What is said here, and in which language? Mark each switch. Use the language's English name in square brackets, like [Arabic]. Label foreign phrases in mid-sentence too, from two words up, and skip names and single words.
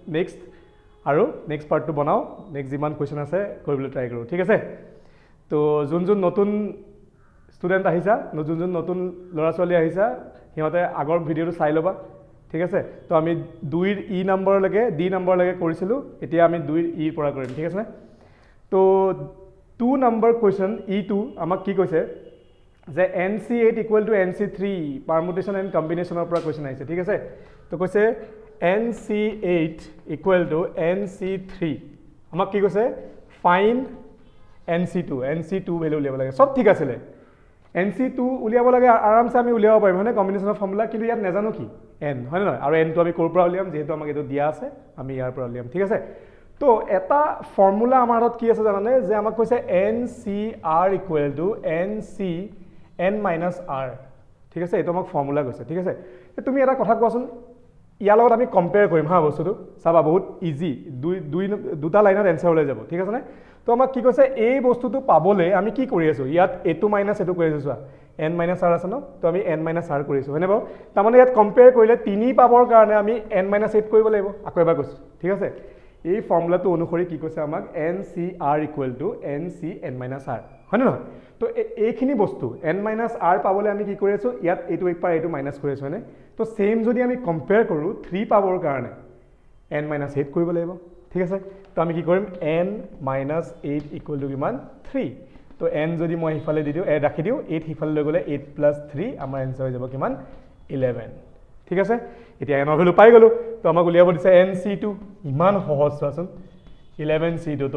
[Assamese] নেক্সট পাৰ্টটো বনাও নেক্সট যিমান কুৱেশ্যন আছে কৰিবলৈ ট্ৰাই কৰোঁ ঠিক আছে তো যোন নতুন ষ্টুডেণ্ট আহিছা যোন নতুন ল'ৰা ছোৱালী আহিছা সিহঁতে আগৰ ভিডিঅ'টো চাই ল'বা ঠিক আছে তো আমি 2 ৰ ই নম্বৰলৈকে ডি নম্বৰলৈকে কৰিছিলোঁ এতিয়া আমি 2 ৰ ই পৰা কৰিম ঠিক আছে তো 2 নম্বৰ কুৱেশ্যন ই2 আমাক কি কৈছে যে [English] NC8 equal to NC3 permutation and combination [Assamese] পৰা কুৱেশ্যন আহিছে ঠিক আছে তো কৈছে [English] NC8 equal to NC3 [Assamese] আমাক কি কৈছে [English] find NC2 [Assamese] ভ্যালু উলিয়াব লাগে সব ঠিক আছিলে NC2 উলিয়াব লাগে আৰামছে আমি উলিয়াব পাৰিম মানে কম্বিনেশনৰ ফৰ্মুলা কিন্তু ইয়াত নেজানো কি n হয় নহয় আৰু n টো আমি ক'ৰ পৰা উলিয়াম যেহেতু আমাক এটো দিয়া আছে আমি ইয়াৰ পৰা উলিয়াম ঠিক আছে তো এটা ফৰ্মুলা আমাৰ হাতত কি আছে জানানে যে আমাক কৈছে [English] NCR equal to NCn minus r [Assamese] ঠিক আছে এটো আমাক ফৰ্মুলা কৈছে ঠিক আছে তুমি এটা কথা কোৱাচোন ইয়াৰ লগত আমি কম্পেয়াৰ কৰিম হা বস্তুটো চাবা বহুত ইজি দুটা লাইনত এনসাৰ ওলাই যাব ঠিক আছে নে তো আমাক কি কৈছে এই বস্তুটো পাবলে আমি কি কৰি আছো ইয়াত এটো মাইনাস এটো কৰি আছো [English] n minus r [Assamese] আছে ন তো আমি [English] n minus r [Assamese] কৰিছো হয়নে বাৰু তাৰ মানে ইয়াত কম্পেয়াৰ কৰিলে 3 পাবৰ কাৰণে আমি [English] n minus 8 [Assamese] কৰিব লাগিব আকৌ এবাৰ কৈছো ঠিক আছে এই ফৰ্মুলাটো অনুসৰি কি কৈছে আমাক [English] NCR equal to NCn minus r [Assamese] হয়নে নহয় তো এইখিনি বস্তু [English] n minus r [Assamese] পাবলে আমি কি কৰি আছো ইয়াত এটো এক পাৰ এটো মাইনাস কৰি আছো হয়নে তো সেম যদি আমি কম্পেয়াৰ কৰো 3 পাবৰ কাৰণে [English] n minus 8 [Assamese] কৰিব লাগিব ঠিক আছে তো আমি কি কৰিম [English] n minus 8 equal to [Assamese] কিমান 3 তো n যদি মই হিফালে দি দিও ৰাখি দিও 8 হিফালে লৈ গলে [English] 8 plus 3 [Assamese] আমাৰ आंसर হৈ যাব কিমান 11 ঠিক আছে এতিয়া n ভ্যালু পাই গলো তো আমাক উলিয়াব দিছে NC2 ইমান সহজ চোৱাচোন 11C2 তো